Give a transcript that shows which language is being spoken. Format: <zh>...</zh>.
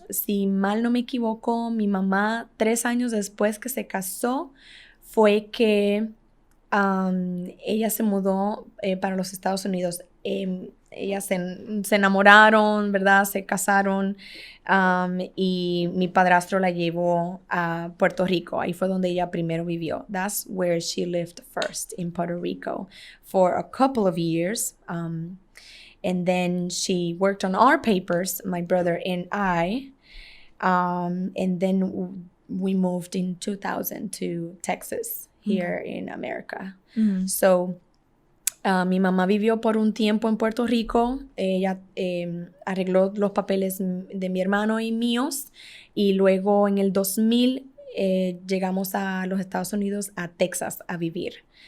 <es>Si mal no me equivoco, mi mamá 3 años después que se casó fue que ella se mudó para los Estados Unidos. Ellas se enamoraron, ¿verdad? Se casaron y mi padrastro la llevó a Puerto Rico. Ahí fue donde ella primero vivió.</es> <en>That's where she lived first, in Puerto Rico, for a couple of years. And then she worked on our papers, my brother and I. And then we moved in 2000 to Texas, here in America. Mm-hmm.</en> <es>So, mi mamá vivió por un tiempo en Puerto Rico. Ella arregló los papeles de mi hermano y míos. Y luego en el 2000 llegamos a los Estados Unidos, a Texas, a vivir.</es>